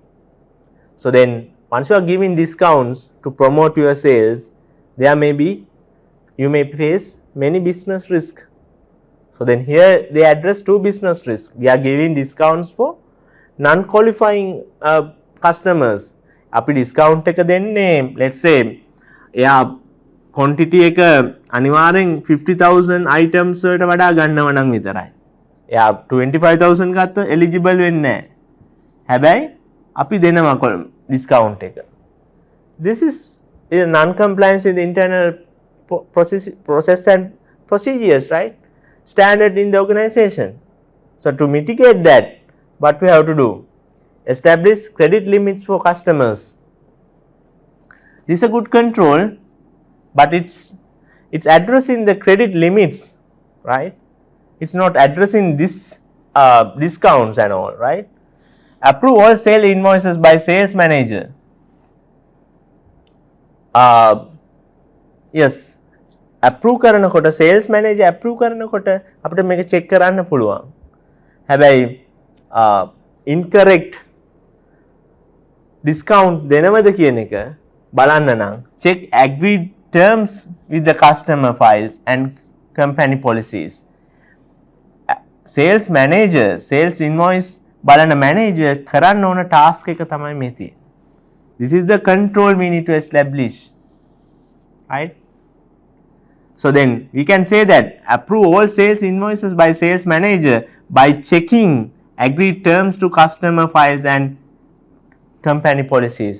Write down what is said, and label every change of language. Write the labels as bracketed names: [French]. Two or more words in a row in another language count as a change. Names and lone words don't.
[English] So then once you are giving discounts to promote your sales, you may face many business risks. So then here they address 2 business risks. We are giving discounts for non-qualifying customers. [Sinhala] අපි discount එක දෙන්නේ, [English] let's say [Sinhala] එයා quantity එක අනිවාර්යෙන් 50,000 items වලට වඩා ගන්නව නම් විතරයි. එයා 25,000 ගත්ත eligible වෙන්නේ නැහැ. හැබැයි අපි දෙනවා discount එක. [English] This is a non-compliance with internal process and procedures, right? Standard in the organization. So to mitigate that, what we have to do? Establish credit limits for customers. This is a good control, but it's addressing the credit limits, right? It's not addressing this discounts and all, right? Approve all sale invoices by sales manager. Yes. [Sinhala] approve කරනකොට [English] sales manager [Sinhala] approve කරනකොට අපිට මේක check කරන්න පුළුවන්. [English] හැබැයි incorrect discount [Sinhala] දෙනවද කියන එක බලන්න නම් [English] check agreed terms with the customer files and company policies. Sales manager sales invoice [Sinhala] බලන manager කරන්න ඕන task එක තමයි මේ තියෙන්නේ. [English] This is the control we need to establish, right? So then we can say that approve all sales invoices by sales manager by checking agreed terms to customer files and company policies.